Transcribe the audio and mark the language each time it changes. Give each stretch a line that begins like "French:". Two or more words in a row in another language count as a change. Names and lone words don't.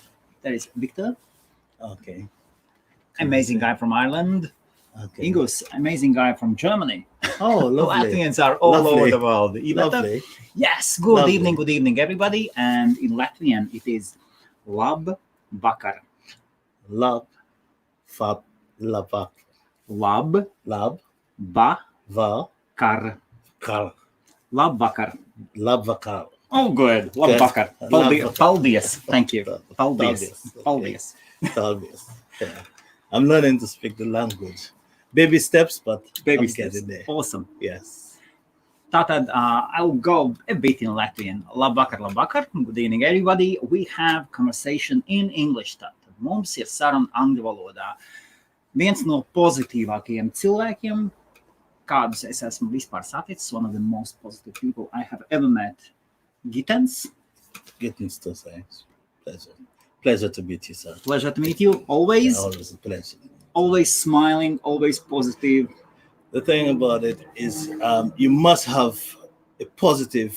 English: There is Victor, Okay. amazing guy from Ireland. Okay. Ingus, amazing guy from Germany. Oh, lovely. Latvians are all Lovely. over the world. Iveta, Lovely. yes, good Lovely. evening, everybody. And in Latvian, it is
Latvian: lab vakar. Lab, fab, labak, Lab lab, vakar. va, kar, Lab vakar. lab vakar.
English: Oh, good. Lab Good.
Latvian: vakar. Lab vakar. Paldies.
English: Thank you.
Latvian: Paldies. Paldies. Talbies.
English: Yeah. I'm learning to speak the language. Baby steps, but Baby I'm steps. getting there. Awesome. Yes. Tātad, I'll go a bit in Latvian.
Latvian: Labvakar.
English: Good evening, everybody. We have conversation in English.
Latvian: Tātad mums ir saruna angļu valodā. Viens no pozitīvākajiem cilvēkiem, kādus es esmu vispār saticis,
English: one of the most positive people I have ever met, Gittens. Gittens to say. Pleasure to meet you, sir. Pleasure to meet you. Always, Yeah, always a pleasure. always smiling, always positive. The thing about it is, you must have a positive.